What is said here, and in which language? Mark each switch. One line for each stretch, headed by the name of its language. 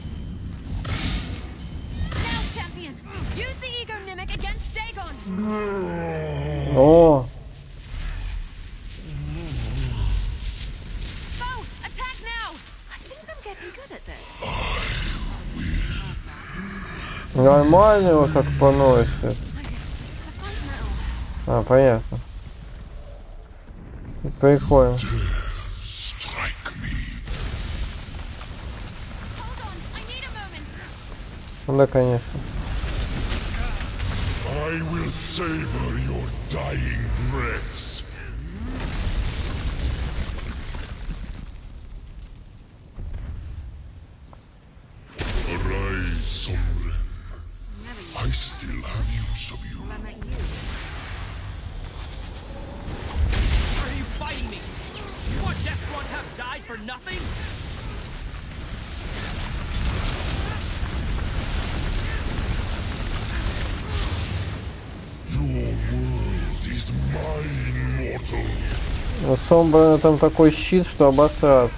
English: Now, champion, use the ego mimic against Dagon. О. Bo, attack now. I think I'm getting good at this.
Russian: Нормально его как поносит. А, понятно. Прикольно. Ну да, конечно.
English: I will savor your dying breaths. Arise, Sombren. I still have use of you. Why are you fighting me? You want Deathron to have died for nothing? Your world is mine, mortals.
Russian: У Сомбрана там такой щит, что обосраться.